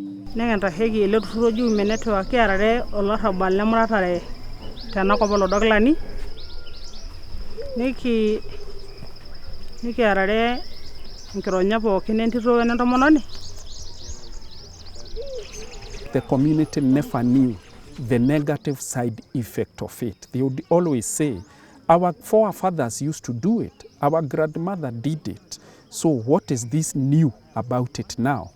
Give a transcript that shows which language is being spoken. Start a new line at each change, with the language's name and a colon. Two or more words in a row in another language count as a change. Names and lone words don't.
Masai: nekintasheki ele turrur oji Women Network kiarare olarrabal lemuratare tenakop olodoglani nikiarare enkironya pookin entito wenentomononi.
English: The community never knew the negative side effect of it. They would always say, our forefathers used to do it, our grandmother did it, so what is this new about it now?